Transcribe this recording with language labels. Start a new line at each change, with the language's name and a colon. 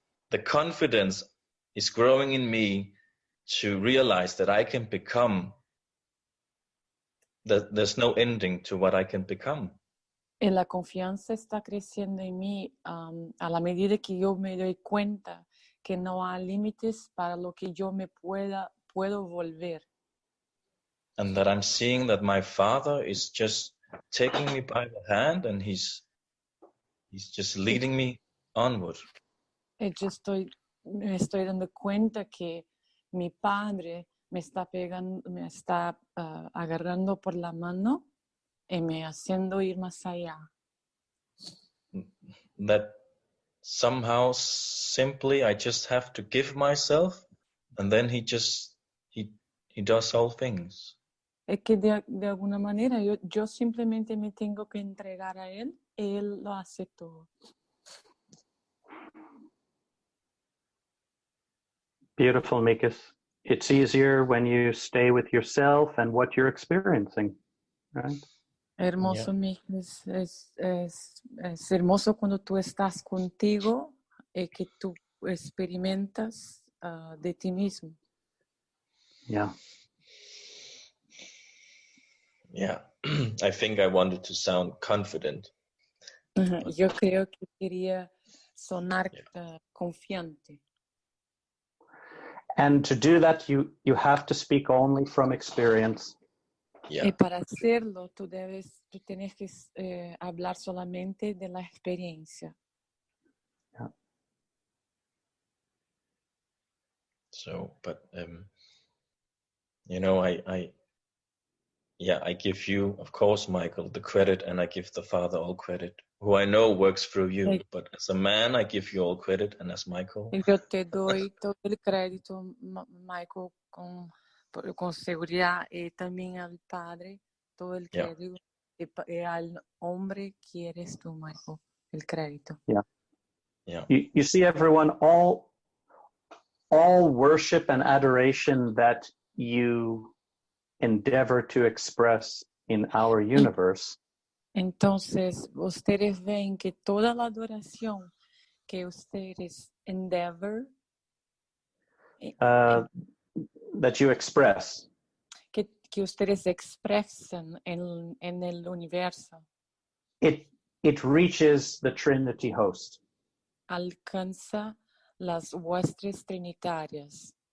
English: The confidence is growing in me to realize that I can become, that there's no ending to what I can become.
Spanish: Y la confianza está creciendo en mí a la medida que yo me doy cuenta que no hay límites para lo que yo puedo volver.
English: And that I'm seeing that my Father is just taking me by the hand, and he's just leading me onward.
Spanish: Me estoy dando cuenta que mi Padre me está agarrando por la mano y me haciendo ir más allá.
English: That somehow simply I just have to give myself, and then he does all things.
Spanish: Es que de alguna manera yo simplemente me tengo que entregar a él y él lo hace todo.
English: Beautiful, Mikas. It's easier when you stay with yourself and what you're experiencing, right?
Spanish: Hermoso, Mick, es hermoso cuando tú estás contigo y que tú experimentas de ti mismo.
English: Yeah. Yeah. I think I wanted to sound confident.
Spanish: Yo creo que quería sonar confiante.
English: And to do that, you have to speak only from experience. Yeah.
Spanish: Y para hacerlo, tú tienes que hablar solamente de la experiencia.
English: Yeah. So, but you know, I give you, of course, Michael, the credit, and I give the Father all credit, who I know works through you. But as a man, I give you all credit, and as Michael,
Spanish: Yo te doy todo el crédito, Michael, con seguridad, y también al Padre, todo el crédito, y al hombre que eres tú, Michael, el crédito.
English: Yeah. Yeah. You see, everyone, all worship and adoration that you endeavor to express in our universe
Spanish: Entonces, ustedes ven que toda la adoración que ustedes endeavor,
English: that you express,
Spanish: que ustedes expresan en el universo,
English: it reaches the Trinity host.
Spanish: alcanza las huestes trinitarias.